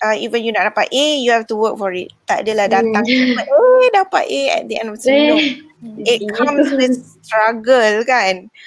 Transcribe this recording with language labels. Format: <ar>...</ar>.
<en>Even you</en> <ms>nak dapat</ms> <en>A, you have to work for it.</en> <ms>Tak adalah datang dapat A</ms> <en>at the end of the day. No. It comes with struggle kan.</en>